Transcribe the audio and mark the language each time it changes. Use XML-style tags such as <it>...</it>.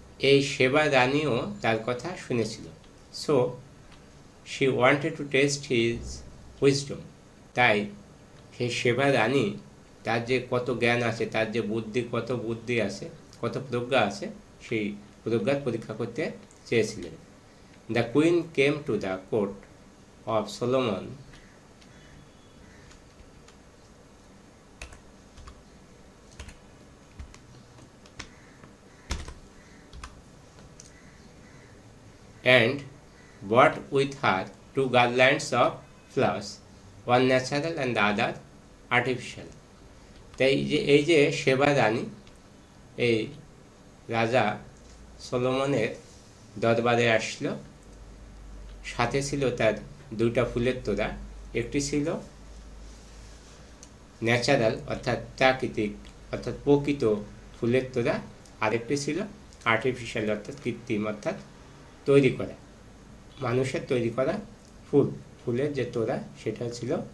<bn>এই সেবা রানীও তার কথা শুনেছিল।</bn> <en>So she wanted to test his wisdom.</en> <bn>তাই সেই সেবা রানী তার যে কত জ্ঞান আছে, তার যে কত বুদ্ধি আছে, কত প্রজ্ঞা আছে, সেই প্রজ্ঞার পরীক্ষা করতে চেয়েছিলেন।</bn> <en>The queen came to the court of Solomon and brought with her two garlands of flowers, one natural and the other artificial.</en> <bn>তাই এই যে সেবা রানী এই রাজা সলোমনের দরবারে আসলো, সাথে ছিল তার দুইটা ফুলের তোড়া। একটি ছিল ন্যাচারাল অর্থাৎ প্রাকৃতিক অর্থাৎ প্রকৃত ফুলের তোড়া, আরেকটি ছিল আর্টিফিশিয়াল অর্থাৎ কৃত্রিম অর্থাৎ তৈরি করা, মানুষের তৈরি করা ফুলের যে তোড়া সেটা ছিল।</bn>